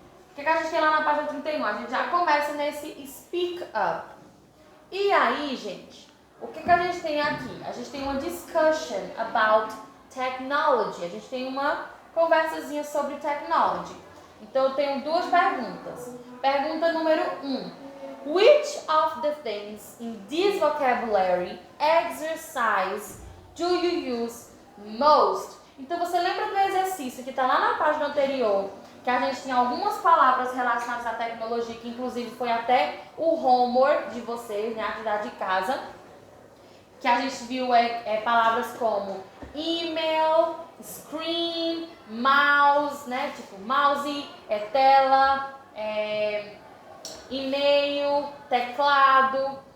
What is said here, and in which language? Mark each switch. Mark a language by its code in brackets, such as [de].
[pt] O que é que a gente tem lá na página 31? A gente já começa nesse [en] speak up. [pt] E aí, gente, o que a gente tem aqui? A gente tem uma [en] discussion about technology. [pt] A gente tem uma conversazinha sobre technology. Então, eu tenho duas perguntas. Pergunta número 1. [en] Which of the things in this vocabulary exercise do you use most? [pt] Então, você lembra do exercício que está lá na página anterior, que a gente tinha algumas palavras relacionadas à tecnologia, que inclusive foi até o homework de vocês, né, a atividade de casa, que a gente viu palavras como email, screen, mouse, né, tipo mouse, tela, e-mail, teclado.